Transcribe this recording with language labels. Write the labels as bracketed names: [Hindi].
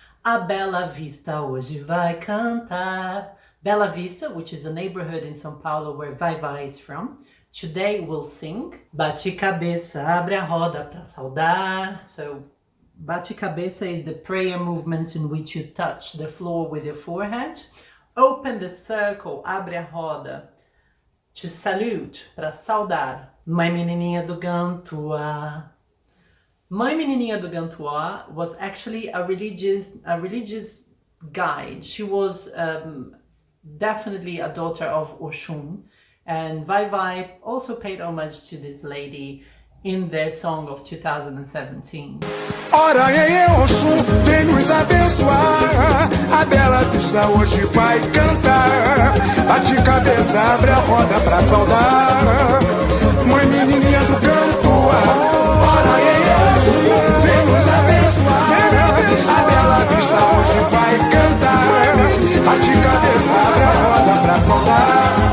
[Portuguese] A Bela Vista hoje vai cantar. [English] Bela Vista, which is a neighborhood in São Paulo where Vai Vai is from, today will sing. [Portuguese] Bate cabeça, abre a roda pra saudar. [English] So, [Portuguese] bate cabeça [English] is the prayer movement in which you touch the floor with your forehead. Open the circle, [Portuguese] abre a roda, [English] to salute, [Portuguese] para saudar. Mãe Menininha do Gantuá. [English] Mãe Menininha do Gantuá was actually a religious guide. She was definitely a daughter of Oxum, and Vai Vai also paid homage to this lady in their song of 2017. [Portuguese] Ora, ei, Oxum, vem nos abençoar. A Bela Vista hoje vai cantar. Bate cabeça, abre a roda pra saudar. Mãe Menininha do Gantuá. Ora, ei, Oxum, vem nos abençoar. A Bela Vista hoje vai cantar. Bate cabeça, abre a roda pra saudar.